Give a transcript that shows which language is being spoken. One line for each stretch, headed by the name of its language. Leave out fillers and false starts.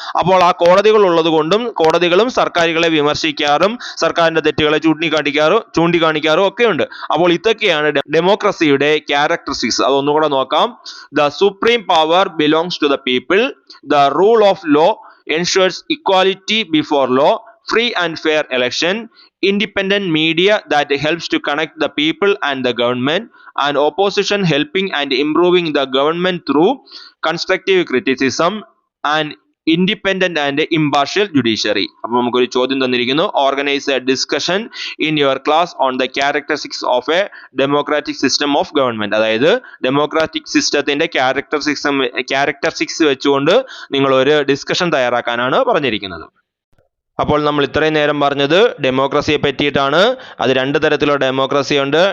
Malayalam: അപ്പോൾ ആ കോടതികൾ ഉള്ളത് കൊണ്ടും കോടതികളും സർക്കാരുകളെ വിമർശിക്കാറും സർക്കാരിന്റെ തെറ്റുകളെ ചൂണ്ടിക്കാണിക്കാറും ഒക്കെ ഉണ്ട്. അപ്പോൾ ഇതൊക്കെയാണ് ഡെമോക്രസിയുടെ ക്യാരക്ടറിസ്റ്റിക്സ്. അതൊന്നുകൂടെ നോക്കാം.
English: The supreme power belongs to the people. The rule of law ensures equality before law. Free and fair election. Independent media that helps to connect the people and the government. And opposition helping and improving the government through constructive criticism. And independent and impartial judiciary.
Malayalam: അപ്പോൾ നമുക്കൊരു ചോദ്യം തന്നിരിക്കുന്നു.
English: Organise a discussion in your class on the characteristics of a democratic system of government.
Malayalam: അതായത് democratic സിസ്റ്റത്തിന്റെ characteristics വെച്ചുകൊണ്ട് നിങ്ങൾ ഒരു discussion തയ്യാറാക്കാനാണ് പറഞ്ഞിരിക്കുന്നത്. അപ്പോൾ നമ്മൾ ഇത്രയും നേരം പറഞ്ഞത് ഡെമോക്രസിയെ പറ്റിയിട്ടാണ്. അത് 2 തരത്തിലുള്ള ഡെമോക്രസി ഉണ്ട്.